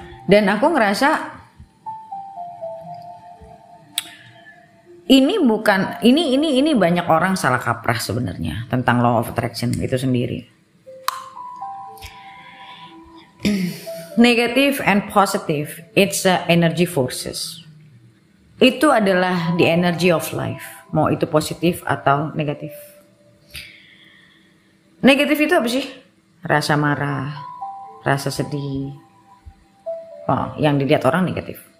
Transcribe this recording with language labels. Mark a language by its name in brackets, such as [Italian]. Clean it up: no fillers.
[Indonesian] Dan aku ngerasa ini banyak orang salah kaprah sebenarnya tentang law of attraction itu sendiri. [English] Negative and positive, it's energy forces. [Indonesian] Itu adalah [English] the energy of life, [Indonesian] mau itu positif atau negatif. Negatif itu apa sih? Rasa marah, rasa sedih. Yang dilihat orang negatif.